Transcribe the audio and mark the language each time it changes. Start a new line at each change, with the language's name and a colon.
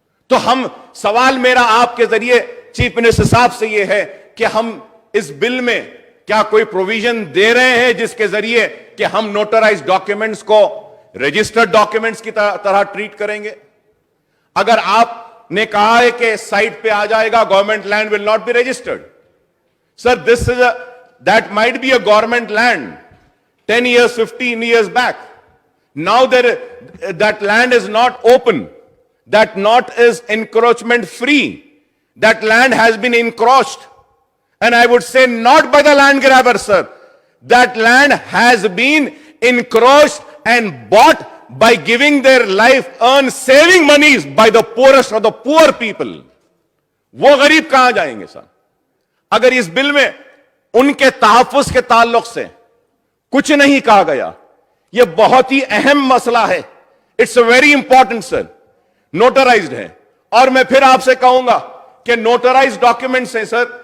Urdu: تو ہم سوال میرا آپ کے ذریعے چیف منسٹر صاحب سے یہ ہے کہ ہم اس بل میں کیا کوئی پروویژن دے رہے ہیں جس کے ذریعے کہ ہم نوٹرائز ڈاکیومنٹس کو رجسٹرڈ ڈاکیومنٹس کی طرح ٹریٹ کریں گے؟ اگر آپ نے کہا ہے کہ سائٹ پہ آ جائے گا
English: Government land will not be registered, sir this is that might be a government land 10 years 15 years back. Now that land is not open, that not is encroachment free, that land has been encroached, and I would say not by the land grabber, sir, that land has been encroached and bought by giving their life earned saving monies by the poorest of the poor people.
Urdu: وہ غریب کہاں جائیں گے سر اگر اس بل میں ان کے تحفظ کے تعلق سے کچھ نہیں کہا گیا؟ یہ بہت ہی اہم مسئلہ ہے.
English: It's very important sir.
Urdu: Notarised ہے, اور میں پھر آپ سے کہوں گا کہ نوٹرائزڈ ڈاکیومنٹس ہیں سر.